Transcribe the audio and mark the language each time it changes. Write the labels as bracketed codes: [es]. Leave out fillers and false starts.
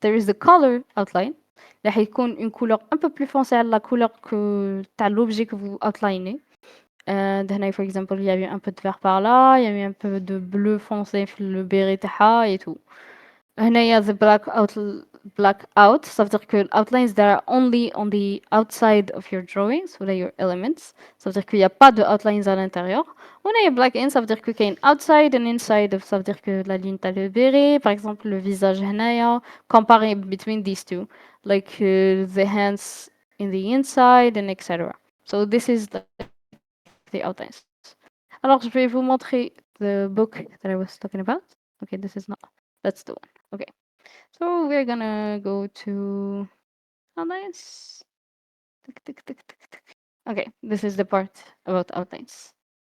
[en] There is the color outline. [ar] راح يكون [fr] une couleur un peu plus foncée [ar] على [fr] la couleur que [ar] تاع [fr] l'objet que vous outlinez. [ar] هنا [en] for example, [fr] il y a eu un peu de vert par là, il y a eu un peu de bleu foncé [ar] في [fr] le béret [ar] تاعها [fr] et tout. [ar] هنا [fr] il y a [en] the black out, [fr] ça veut dire que [en] outlines that are only on the outside of your drawings, [fr] ou là [en] your elements, [fr] ça veut dire qu'il n'y a pas de outlines à l'intérieur. On a black in, ça veut dire qu'il y a une outside and inside, ça veut dire que la ligne t'as le béret, par exemple le visage [ar] هنايا, [en] comparing between these two, like the hands in the inside [fr] and etc. [en] So this is like the outlines. [fr] Alors je vais vous montrer [en] the book that I was talking about. Okay, this is not, that's the one. Okay. So we're gonna go to outlines. Tick, tick, tick, tick, tick. Okay, this is the part about outlines.